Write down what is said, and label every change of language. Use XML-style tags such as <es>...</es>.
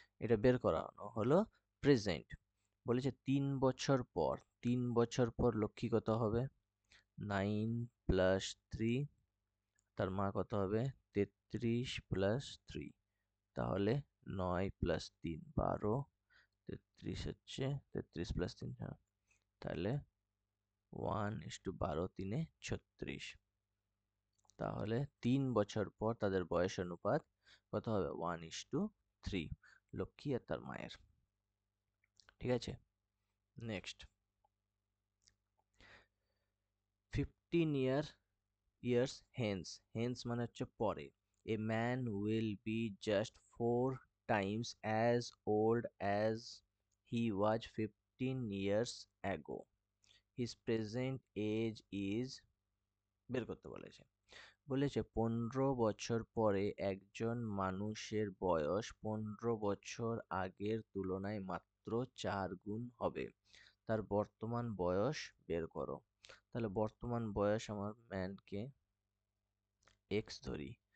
<bn>এটা বের করানো হলো প্রেজেন্ট। বলেছে 3 বছর পর, 3 বছর পর লক্ষ্মী কত হবে, 9 + 3, তার মা কত হবে 33 + 3, তাহলে 9 + 3 = 12, 33 হচ্ছে 33 + 3, হ্যাঁ, তাহলে 1:12, 3 × 36। তাহলে 3 বছর পর তাদের বয়স অনুপাত কত হবে, 1:3, লক্ষ্মী আর তার মায়ের। ঠিক আছে,</bn> <en>next, 15 years hence, hence</en> <bn>মানে হচ্ছে পরে,</bn> <en>a man will be just 4 times as old as he was 15 years ago. His present age is</en> <bn>বের করতে বলেছে। বলেছে 15 বছর পরে একজন মানুষের বয়স 15 বছর আগের তুলনায় মাত্র 4 গুণ হবে। তার বর্তমান বয়স বের করো। তাহলে বর্তমান বয়স আমার ম্যানকে এক্স ধরি।</bn>